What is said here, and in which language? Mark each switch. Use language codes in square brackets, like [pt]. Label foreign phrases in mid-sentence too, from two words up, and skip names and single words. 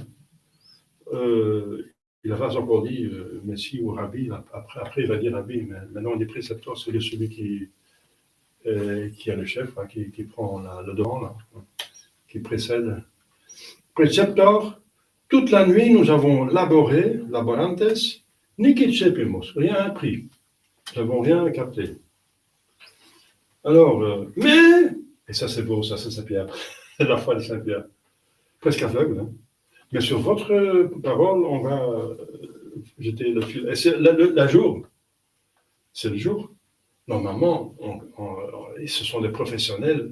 [fr] Il n'a pas encore dit Messie ou Rabbi, après il va dire Rabbi, mais maintenant il dit précepteur, c'est celui qui est le chef, hein, qui prend le devant, là, qui précède. Précepteur, toute la nuit nous avons laboré, [la] laborantes, nihil cepimos, [fr] rien appris. Nous n'avons rien capté. Alors, mais, et ça c'est beau, ça c'est Saint-Pierre, la foi de Saint-Pierre, presque aveugle, hein. Mais sur votre parole, on va jeter le fil. Et c'est la jour, c'est le jour. Normalement, ce sont des professionnels.